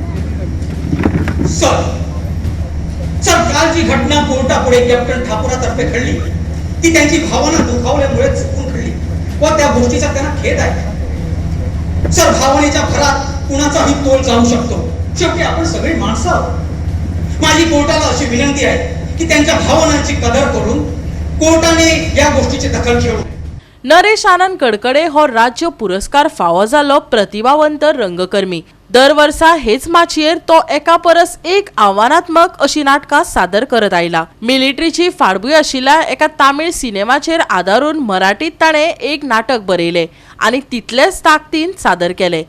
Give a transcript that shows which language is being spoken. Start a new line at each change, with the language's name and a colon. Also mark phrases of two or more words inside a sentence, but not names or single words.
Marathi: सर काल जी घटना कोर्टापुढे कॅप्टन ठाकुरातर्फे घडली ती त्यांची भावना दुखावल्यामुळे चुकून घडली व त्या गोष्टीचा त्यांना खेद आहे। सर भावनेच्या भरात कुणाचाही तोल जाऊ शकतो, शेवटी आपण सगळी माणसं आहोत। माझी कोर्टाला अशी विनंती आहे की त्यांच्या भावनांची कदर करून कोर्टाने या गोष्टीची दखल घेऊ।
Konkani: नरेश आनंद कडकडे हो राज्य पुरस्कार फावो जालो प्रतिभावंत रंगकर्मी। दर वर्सा हेच माचयेर तो एका परस एक आव्हानात्मक अशी नाटकां सादर करत आयला। मिलिटरीची फाडबूय आशिल्ल्या एका तामीळ सिनेमाचेर आदारून मराठीत ताणें एक नाटक बरयले आणि तितलेच ताकदीन सादर केले।